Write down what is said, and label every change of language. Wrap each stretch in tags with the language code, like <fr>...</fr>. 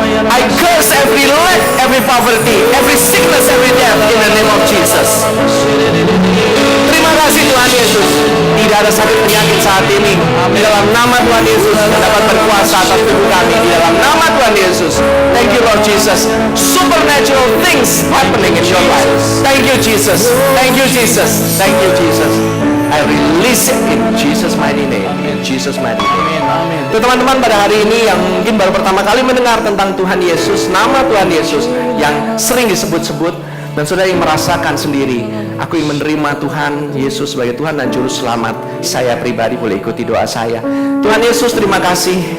<en>I curse every lack, every poverty, every sickness, every death in the name of Jesus.</en> <id>Terima kasih Tuhan Yesus. Tidak ada sakit penyakit saat ini. Di dalam nama Tuhan Yesus dapat berkuasa atas tubuh kami. Di dalam nama Tuhan Yesus.</id> <en>Thank you Lord Jesus. Supernatural things happening in your life. Thank you Jesus. Thank you Jesus. Thank you Jesus. I release it in Jesus mighty name. In Jesus mighty name.</en> <id>Tuh teman-teman, pada hari ini yang mungkin baru pertama kali mendengar tentang Tuhan Yesus, nama Tuhan Yesus yang sering disebut-sebut, dan saudara yang merasakan sendiri, aku ingin menerima Tuhan Yesus sebagai Tuhan dan Juru Selamat. Saya pribadi boleh ikuti doa saya. Tuhan Yesus, terima kasih.</id>